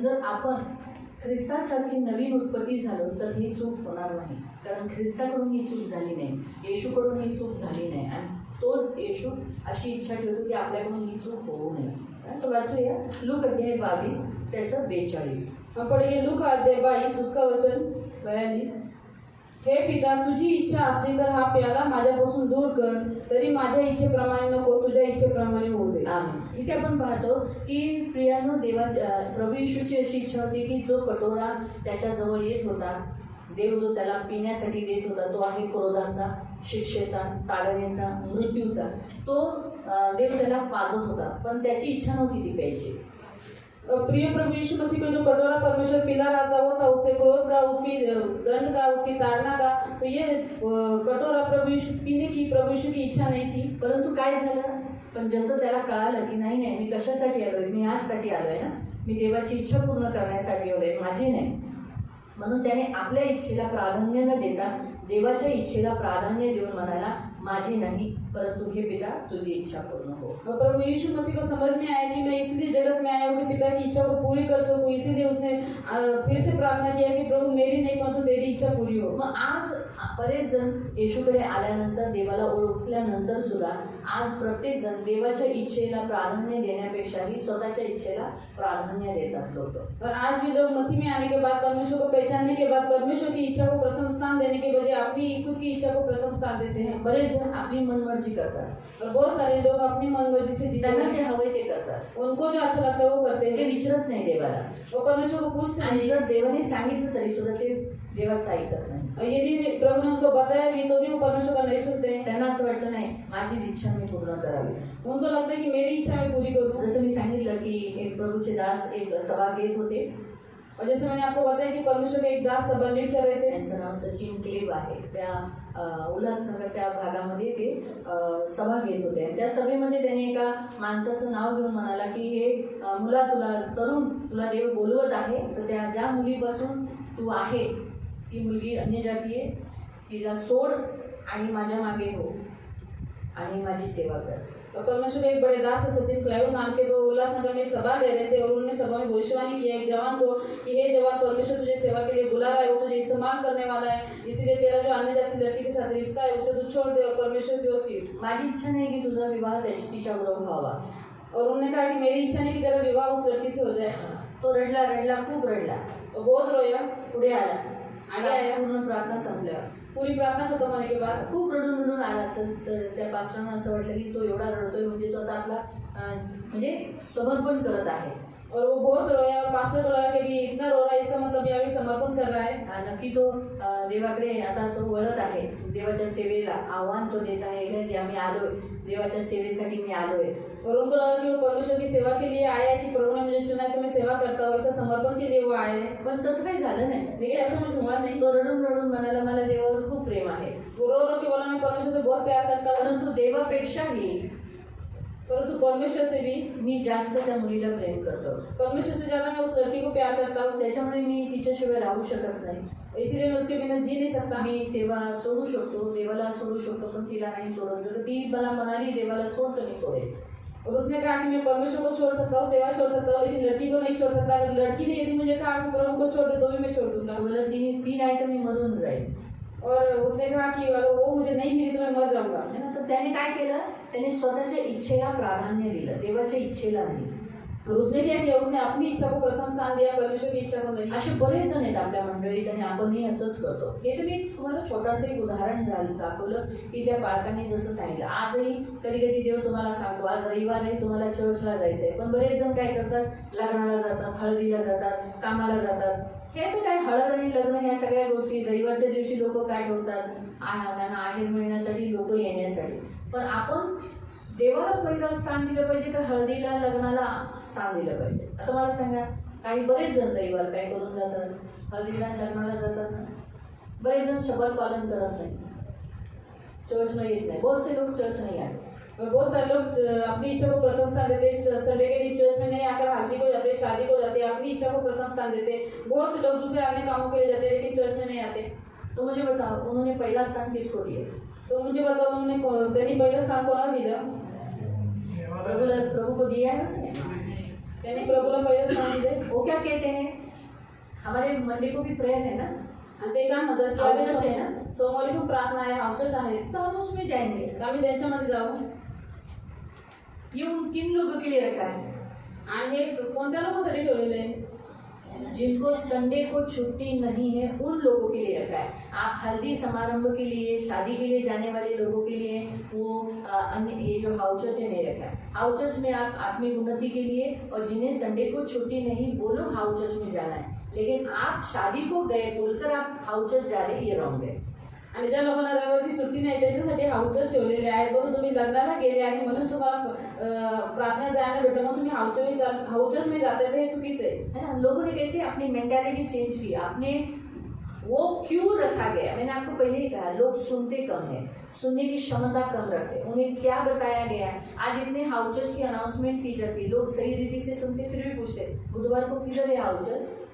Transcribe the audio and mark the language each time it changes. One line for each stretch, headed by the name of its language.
Marathi: पण जर आपण ख्रिस्तासारखी नवीन उत्पत्ती झालो तर ही चूक होणार नाही. कारण ख्रिस्ताकडून ही चूक झाली नाही, येशूकडून ही चूक झाली नाही आणि तोच येशू अशी इच्छा ठेवतो की आपल्याकडून ही चूक होऊ नये. तर वाचूया लूक अध्याय 22 त्याचं 42.
Hindi: हम पढ़ेंगे लूका अध्याय 22 उसका वचन 42।
Marathi: हे पिता, तुझी इच्छा असली तर हा प्याला माझ्यापासून दूर कर, तरी माझ्या इच्छेप्रमाणे नको, तुझ्या इच्छेप्रमाणे होऊ दे। आमेन. इथे आपण पाहतो की प्रियानो, देवाच्या प्रभू येशूची अशी इच्छा होती की जो कटोरा त्याच्याजवळ येत होता, देव जो त्याला पिण्यासाठी देत होता, तो आहे क्रोधाचा, शिक्षेचा, ताडण्याचा, मृत्यूचा, तो देव त्याला पाजत होता. पण त्याची इच्छा नव्हती ती प्यायची.
Hindi: प्रिय प्रभु यीशु मसीह को जो कटोरा परमेश्वर पिला रहा था वो था उसके क्रोध का, उसकी दंड का, उसकी ताड़ना का। तो ये कटोरा प्रभु यीशु पीने की प्रभु यीशु की इच्छा नहीं थी।
Marathi: परंतु काय झालं, पण जसं त्याला कळालं की नाही नाही, मी कशासाठी आलोय, मी याचसाठी आलोय ना, मी देवाची इच्छा पूर्ण करण्यासाठी आलोय, माझी नाही, म्हणून त्याने आपल्या इच्छेला प्राधान्य न देता देवाच्या इच्छेला प्राधान्य देऊन म्हणाला, माझी नाही परंतु हे पिता तुझी इच्छा पूर्ण हो।
Hindi: और प्रभु यीशु मसीह को समझ में आया कि मैं इसलिए जगत में आया हूँ कि पिता की इच्छा को पूरी कर सकूँ, इसीलिए उसने फिर से प्रार्थना किया कि प्रभु मेरी नहीं परंतु तेरी इच्छा पूरी हो।
Marathi: मग आज बरेच जण येशूकडे आल्यानंतर, देवाला ओळखल्यानंतर सुद्धा आज प्रत्येक जण देवाच्या इच्छेला प्राधान्य देण्यापेक्षाही स्वतःच्या इच्छेला प्राधान्य देतात लोक।
Hindi: और आज भी लोग मसीह में आने के बाद, परमेश्वर को पहचानने के बाद, परमेश्वर की इच्छा को प्रथम स्थान देने के बजाय अपनी खुद की इच्छा को प्रथम स्थान देते हैं।
Marathi: बरेच जण आपली मनमर्जी करतात
Hindi: और बहुत सारे लोग अपनी मनमर्जी से जीते
Marathi: त्यांना
Hindi: हैं,
Marathi: जे हवे ते करतात,
Hindi: उनको जो अच्छा लगता है वो करते
Marathi: ते
Hindi: हैं,
Marathi: विचारत नाही देवाला।
Hindi: वो परमेश्वर को पूछते
Marathi: आणि
Hindi: नहीं।
Marathi: जर देवाने सांगितलं तरी सुद्धा ते देवाचं ऐकत नाही।
Hindi: और यदि प्रभु ने उनको बताया भी तो भी वो परमेश्वर का नहीं सुनते हैं।
Marathi: त्यांना असं वाटतं नाही, माझीच इच्छा मी पूर्ण करावी।
Hindi: उनको लगता है कि मेरी इच्छा मैं पूरी करूँ।
Marathi: जसं मी सांगितलं की एक प्रभूचे दास एक सभा घेत होते,
Hindi: और जैसे मैंने आपको बताया कि परमेश्वर के एक दास सभा लीड कर रहे थे।
Marathi: त्यांचं नाव सचिन क्लेब आहे। त्या उल्हासनगर त्या भागामध्ये ते सभा घेत होते आणि त्या सभेमध्ये त्याने एका माणसाचं नाव घेऊन म्हणाला की हे मुला, तुला देव बोलवत आहे, तर त्या ज्या मुलीपासून तू आहे ती मुलगी अन्य जाती आहे, तिला सोड आणि माझ्या मागे हो आणि माझी सेवा कर।
Hindi: तो परमेश्वर के एक बड़े दास है सचिन क्लाइव नाम के, तो उल्लासनगर में एक सभा ले रहे थे और उन्होंने सभा में भविष्यवाणी किया एक जवान को कि हे जवान, परमेश्वर तुझे सेवा के लिए बुला रहा है, वो तुझे इस्तेमाल करने वाला है, इसीलिए तेरा जो अन्य जाति लड़की के साथ रिश्ता है उसे तू छोड़ दे और परमेश्वर की ओर फिर।
Marathi: माझी इच्छा नाही की तुझा विवाह तिच्याबरोबर व्हावा।
Hindi: और उन्होंने कहा कि मेरी इच्छा नहीं कि तेरा विवाह उस लड़की से हो जाए।
Marathi: तो रडला, खूप रडला,
Hindi: तो बहुत रोया,
Marathi: पुढे आला,
Hindi: आगे आया।
Marathi: पूर्ण प्रार्थना संपल्यावर
Hindi: पूरी प्रार्थना खत्म होने के बाद
Marathi: खूप रडून आला। तर त्या पास्टरांना असं वाटलं की तो एवढा रडतोय म्हणजे तो आता आपला म्हणजे समर्पण करत आहे।
Hindi: और वो बहुत रोया और पास्टर को लगा कि भी इतना रो रहा है इसका मतलब ये अभी समर्पण कर रहा है।
Marathi: नक्की तो देवाकडे आता तो वळत आहे, देवाच्या सेवेला आव्हान तो देत आहे की आम्ही आलोय, देवाच्या सेवेसाठी मी आलोय।
Hindi: और उनको लगा कि वो परमेश्वर की सेवा के लिए आया है कि प्रभु ने मुझे चुना है तो मैं सेवा करता हूँ, ऐसा समर्पण के लिए वो आए हैं।
Marathi: पण तसं काही झालं नाही।
Hindi: लेकिन ऐसा कुछ हुआ नहीं।
Marathi: तो रडून म्हणाला, मला देवावर खूप प्रेम आहे।
Hindi: वो रो के बोला मैं परमेश्वर से बहुत प्यार करता हूँ,
Marathi: परंतु देवापेक्षाही
Hindi: परंतु परमेश्वर से भी
Marathi: मी जास्त त्या मुलीला प्रेम करतो,
Hindi: परमेश्वर से ज्यादा मैं उस लड़की को प्यार करता हूँ,
Marathi: त्याच्यामुळे मी तिच्याशिवाय राहू शकत नाही।
Hindi: इसीलिए मैं उसके बिना जी नहीं सकता।
Marathi: मी सेवा सोडू शकतो, देवाला सोडू शकतो, पण तिला नाही सोडत। तर ती मला म्हणाली देवाला सोड, तर मी सोडेल।
Hindi: और उसने कहा कि मैं परमेश्वर को छोड़ सकता हूँ, सेवा छोड़ सकता हूँ, लेकिन लड़की को नहीं छोड़ सकता। अगर लड़की ने यदि मुझे कहा कि प्रभु को छोड़ दे तो भी मैं छोड़ दूंगा।
Marathi: बोला ती नाही तर मी मरून जाईल।
Hindi: और उसने कहा कि अगर वो मुझे नहीं मिली तो मैं मर जाऊंगा।
Marathi: तर त्याने काय केलं, त्याने स्वतःच्या इच्छेला प्राधान्य दिलं, देवाच्या इच्छेला नाही।
Hindi: और उसने क्या किया, उसने अपनी इच्छा को प्रथम स्थान दिया, परमेश्वर की इच्छा को नहीं।
Marathi: असे बरेच जण आहेत आपल्या मंडळीत आणि आपणही असंच करतो। हे तर मी तुम्हाला छोटंसं एक उदाहरण दाखवलं की त्या बाळकाने जसं सांगितलं। आजही कधी कधी देव तुम्हाला सांगतो, आज रविवार आहे, तुम्हाला चर्चला जायचं आहे, पण बरेच जण काय करतात, लग्नाला जातात, हळदीला जातात, कामाला जातात। हे तर काय, हळद आणि लग्न ह्या सगळ्या गोष्टी रविवारच्या दिवशी लोक काय ठेवतात, त्यांना आहेर मिळण्यासाठी, लोक येण्यासाठी। पण आपण देवाला पहिलं स्थान दिलं पाहिजे का हळदीला, लग्नाला स्थान दिलं पाहिजे? आता मला सांगा, काही बरेच जण रविवार काय करून जातात, हल्दीला लग्नाला जातात ना, बरेच जण शब्द पालन करत नाही, चर्च में येत नाही,
Hindi: बहुत से लोग चर्च नहीं आते। और बहुत सारे लोग अपनी इच्छा को प्रथम स्थान देते, संडे के दिन चर्च में नहीं आकर हल्दी को जाते, शादी को जाते, अपनी इच्छा को प्रथम स्थान देते। बहुत से लोग दूसरे अन्य कामों के लिए जाते लेकिन चर्च में नहीं आते। तो मुझे बताओ उन्होंने पहला स्थान किसको दिया? तो मुझे बताओ उन्होंने
Marathi: त्यांनी पहिलं स्थान कोणाला दिलं?
Hindi: प्रभु को दिया है उसने?
Marathi: त्यांनी प्रभूला पहिलं स्थान दिले।
Hindi: वो क्या कहते हैं, हमारे मंडे को भी प्रेयर है ना,
Marathi: आणि ते काय म्हणतात की हाऊचच अरे आहे ना, सोमवारी पण प्रार्थना आहे, हाऊचच आहे,
Hindi: तो हम उसमें जाएंगे।
Marathi: तर आम्ही त्यांच्यामध्ये जाऊ।
Hindi: ये उन किन लोगों के लिए रखा है?
Marathi: आणि हे कोणत्या लोकांसाठी ठेवलेले आहे?
Hindi: जिनको संडे को छुट्टी नहीं है उन लोगों के लिए रखा है। आप हल्दी समारंभ के लिए, शादी के लिए जाने वाले लोगों के लिए वो अन्य ये जो हाउस चर्च है नहीं रखा है। हाउस चर्च में आप आत्मिक उन्नति के लिए, और जिन्हें संडे को छुट्टी नहीं वो लोग हाउस चर्च में जाना है, लेकिन आप शादी को गए बोलकर आप हाउस चर्च जा रहे, ये रॉन्ग है।
Marathi: आणि ज्या लोकांना रविवारची सुट्टी नाही त्यांच्यासाठी हाऊचच ठेवलेले आहेत। बघ तुम्ही लग्नाला गेले आणि म्हणून तुम्हाला प्रार्थना जायला भेटलं, मग तुम्ही हाऊचच में जाते, हे चुकीचं आहे ना।
Hindi: लोगों ने कैसे अपनी मेंटालिटी चेंज की, आपने वो क्यों रखा गया? मैंने आपको पहले ही कहा, लोग सुनते कम है, सुनने की क्षमता कम रखते। उन्हें क्या बताया गया, आज इतने हाउस चर्च की अनाउंसमेंट की जाती, लोग सही रीति से सुनते फिर भी पूछते बुधवार को किधर है हाउस चर्च?